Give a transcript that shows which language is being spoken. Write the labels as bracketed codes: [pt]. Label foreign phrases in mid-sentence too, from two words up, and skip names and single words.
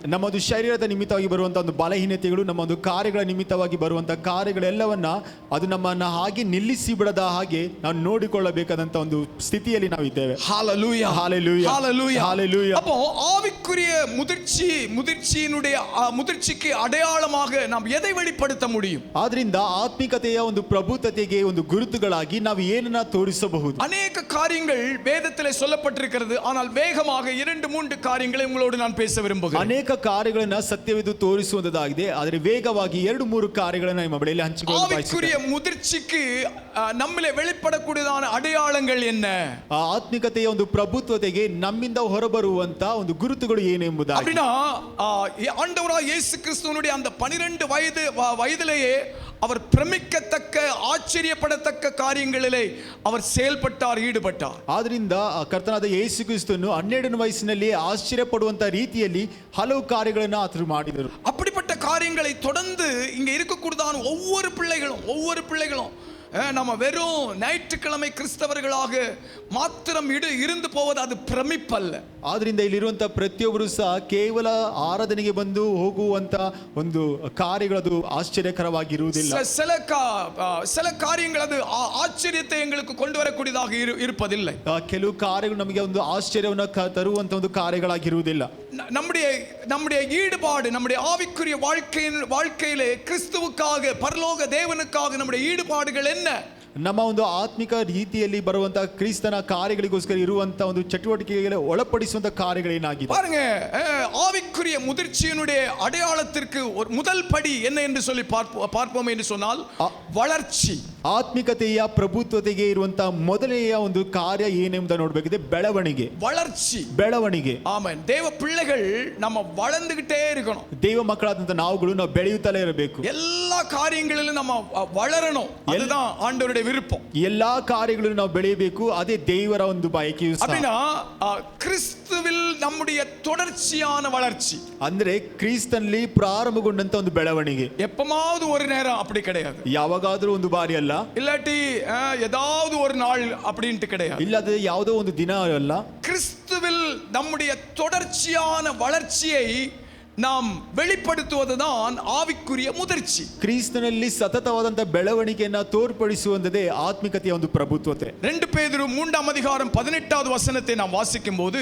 [kn] ನಮ್ಮದು ಶರೀರದ ನಿಮಿತ್ತವಾಗಿ ಬರುವಂತಹ ಒಂದು ಬಲಹೀನತೆಗಳು, ನಮ್ಮ ಒಂದು ಕಾರ್ಯಗಳ ನಿಮಿತ್ತವಾಗಿ ಬರುವಂತಹ ಕಾರ್ಯಗಳೆಲ್ಲವನ್ನ ಅದು ನಮ್ಮನ್ನ ಹಾಗೆ ನಿಲ್ಲಿಸಿ ಬಿಡದ ಹಾಗೆ ನಾವು ನೋಡಿಕೊಳ್ಳಬೇಕಾದಂತ ಒಂದು ಸ್ಥಿತಿಯಲ್ಲಿ ನಾವು ಇದ್ದೇವೆ. ஹalleluya, ஹalleluya, ஹalleluya, ஹalleluya. [ta] அப்போ ஆவிக்குரிய முதிர்ச்சிக்கு அடையாளமாக நாம் எதை வெளிப்படுத்த முடியும்? [kn] ಆದ್ರಿಂದ ಆತ್ಮಿಕತೆಯ ಒಂದು ಪ್ರಭುತ್ವತೆಗೆ ಒಂದು ಗುರುತುಗಳಾಗಿ ನಾವು ಏನನ್ನ ತೋರಿಸಬಹುದು? [ta] அநேக காரியங்கள் வேதத்திலே சொல்லப்பட்டிருக்கிறது. ஆனால் வேகமாக 2-3 காரியங்களை உங்களோடு நான் பேச விரும்புகிறேன். [kn] ಅನೇಕ ಕಾರ್ಯಗಳನ್ನ ಸತ್ಯವಿದು ತೋರಿಸುವುದಾಗಿದೆ, ಆದರೆ ವೇಗವಾಗಿ 2-3 ಕಾರ್ಯಗಳನ್ನು ನಿಮ್ಮ ಬಳಿಯಲ್ಲಿ ಹಂಚಿಕೊಳ್ಳಲು [ta] ஆவிக்குரிய முதிர்ச்சிக்கு நம்மிலே வெளிப்படக்கூடியதான அடையாளங்கள் என்ன? [kn] ಆ ಆತ್ಮಿಕತೆಯ ಒಂದು ಪ್ರಭುತ್ವತೆಗೆ ನಮ್ಮಿಂದ ಹೊರಬರುವಂತ ಒಂದು ಗುರುತುಗಳು ಏನೆಂಬುದಾಗಿ. [ta] அப்படினா ஆண்டவராகிய இயேசு கிறிஸ்துவினுடைய அந்த 12 வயதிலேயே அவர் பிரமிக்கத்தக்க ஆச்சரியப்படத்தக்க காரியங்களிலே அவர் செயல்பட்டார், ஈடுபட்டார். [kn] ಆದ್ರಿಂದ ಕರ್ತನಾದ ಯೇಸು ಕ್ರಿಸ್ತನು 12ನೇ ವಯಸ್ಸಿನಲ್ಲಿ ಆಶ್ಚರ್ಯಪಡುವಂತ ರೀತಿಯಲ್ಲಿ ಹಲವು ಕಾರ್ಯಗಳನ್ನು ಆತನು ಮಾಡಿದರು. [ta] அப்படிப்பட்ட காரியங்களை தொடர்ந்து இங்க இருக்கக்கூடியதான ஒவ்வொரு பிள்ளைகளும் நம்ம வெறும் ஞாயிற்றுக்கிழமை கிறிஸ்தவர்களாக மாத்திரம் இருந்து போவது அது பிரமிப்பல்ல. [kn] ಆದ್ರಿಂದ ಇಲ್ಲಿರುವಂತ ಪ್ರತಿಯೊಬ್ಬರು ಸಹ ಕೇವಲ ಆರಾಧನೆಗೆ ಬಂದು ಹೋಗುವಂತ ಒಂದು ಕಾರ್ಯಗಳದು ಆಶ್ಚರ್ಯಕರವಾಗಿರುವುದಿಲ್ಲ. [ta] சில காரியங்கள் அது ஆச்சரியத்தை எங்களுக்கு கொண்டு வரக்கூடியதாக இருப்பதில்லை. [kn] ಕೆಲವು ಕಾರ್ಯಗಳು ನಮಗೆ ಒಂದು ಆಶ್ಚರ್ಯವನ್ನು ತರುವಂತ ಒಂದು ಕಾರ್ಯಗಳಾಗಿರುವುದಿಲ್ಲ. [ta] நம்முடைய ஈடுபாடு, நம்முடைய ஆவிக்குரிய வாழ்க்கையிலே கிறிஸ்துவுக்காக, பரலோக தேவனுக்காக நம்முடைய ஈடுபாடுகள் என்ன? [kn] ನಮ್ಮ ಒಂದು ಆತ್ಮಿಕ ರೀತಿಯಲ್ಲಿ ಬರುವಂತಹ ಕ್ರಿಸ್ತನ ಕಾರ್ಯಗಳಿಗೋಸ್ಕರ ಇರುವಂತಹ ಒಂದು ಚಟುವಟಿಕೆಗಳಿಗೆ ಒಳಪಡಿಸುವಂತಹ ಕಾರ್ಯಗಳೇನಾಗಿದೆ? [ta] பாருங்க, ஆவிக்குரிய முதிர்ச்சியினுடைய அடையாளத்திற்கு ஒரு முதல் படி என்ன என்று சொல்லி பார்ப்போம் என்று சொன்னால் வளர்ச்சி. [kn] ಆತ್ಮಿಕತೆಯ ಪ್ರಭುತ್ವತೆಗೆ ಇರುವಂತಹ ಮೊದಲನೆಯ ಒಂದು ಕಾರ್ಯ ಏನೆಂಬುದನ್ನು ನೋಡಬೇಕಿದೆ, ಬೆಳವಣಿಗೆ. ಬೆಳವಣಿಗೆ. ಆಮೆನ್. [ta] ದೇವ பிள்ளைகள் நம்ம வளர்ந்துகிட்டே இருக்கணும். [kn] ದೇವ ಮಕ್ಕಳಾದಂತ ನಾವುಗಳು ನಾವು ಬೆಳೆಯುತ್ತಲೇ ಇರಬೇಕು. [ta] எல்லா காரியங்களிலும் நம்ம வளரணும். அதுதான் ஆண்டவருடைய விருப்பம். [kn] ಎಲ್ಲಾ ಕಾರ್ಯಗಳನ್ನು ನಾವು ಬೆಳೆಯಬೇಕು, ಅದೇ ದೇವರ ಒಂದು ಬಯಕೆಯು ಸಹ. [ta] அப்படினா கிறிஸ்துவில் நம்முடைய தொடர்ச்சியான வளர்ச்சி. [kn] ಅಂದ್ರೆ ಕ್ರಿಸ್ತನಲ್ಲಿ ಪ್ರಾರಂಭಗೊಂಡಂತ ಒಂದು ಬೆಳವಣಿಗೆ [ta] எப்பமாவது ஒரு நேரம் அப்படி கிடையாது, [kn] ಯಾವಾಗಾದ್ರೂ ಒಂದು ಬಾರಿ ಅಲ್ಲ, [ta] இல்லாட்டி ஏதாவது ஒரு நாள் அப்படின்ட்டு கிடையாது. [kn] ಇಲ್ಲದೆ ಯಾವುದೋ ಒಂದು ದಿನ ಅಲ್ಲ. [ta] கிறிஸ்துவில் நம்முடைய தொடர்ச்சியான வளர்ச்சியை நாம் வெளிப்படுத்துவதுதான் ஆவிக்குரிய முதிர்ச்சி. [kn] ಕ್ರಿಸ್ತನಲ್ಲಿ ಸತತವಾದಂತ ಬೆಳವಣಿಗೆಯನ್ನ ತೋರ್ಪಡಿಸುವಂತದೇ ಆತ್ಮಿಕತೆಯ ಒಂದು ಪ್ರಭುತ್ವತೆ. [ta] 2 பேதுரு 3ஆம் அதிகாரம் 18வது வசனத்தை நாம் வாசிக்கும் போது